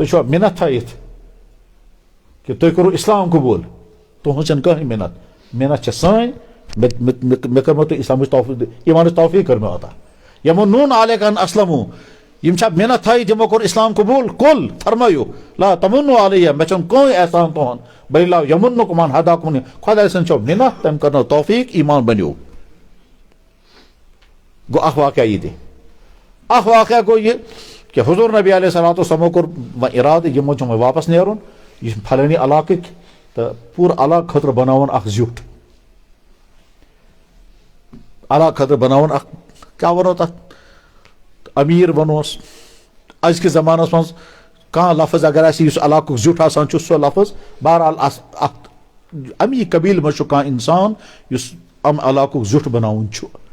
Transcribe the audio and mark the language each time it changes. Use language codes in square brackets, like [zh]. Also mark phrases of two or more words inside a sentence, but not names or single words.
[ks] چھُوا مِنت تھٲیِتھ کہ تُہۍ کوٚروٕ اسلام قبوٗل تُہنٛز چھنہٕ کٕہٕنۍ مِنت چھےٚ سٲنۍ مےٚ کٔرمو تۄہہِ اسلامٕچ توفیٖق ایمانٕچ توفیٖق کٔر مےٚ عطا [ar] یمنون علیکَ ان اسلموا [ks] یِم چھا مِنت تھٲیِتھ یِمو کوٚر اسلام قبوٗل کُل فرمٲیِو [ar] لا تمنوا علیہ [ks] مےٚ چھُنہٕ کٕہٕنۍ احسان تُہُنٛد [ar] بل لا یمنکم ان ہداکم [ks] خۄداے سٕنٛز چھو مِنت تٔمۍ کٔرنو توفیٖق ایمان بنیو گوٚو اکھ واقعہ یہِ تہِ اکھ واقعہ گوٚو یہِ کہ حضور نبی علیہ الصلوۃ والسلام کوٚر وۄنۍ اِرادٕ یِمو چھُ وۄنۍ واپس نیرُن یہِ چھُ پھلٲنی علاقٕکۍ تہٕ پوٗرٕ علاقہٕ خٲطرٕ بناوُن اکھ زیُٹھ علاقہٕ خٲطرٕ بناوُن اکھ کیٛاہ وَنو تتھ أمیٖر وَنوس أزکِس زمانس منٛز کانٛہہ لفظ اگر آسہِ یُس علاقُک زیُٹھ آسان چھُ سُہ لفظ بہرحال اکھ امی قبیٖلہٕ منٛز چھُ کانٛہہ انسان یُس علاقُک زیُٹھ بناوُن چھُ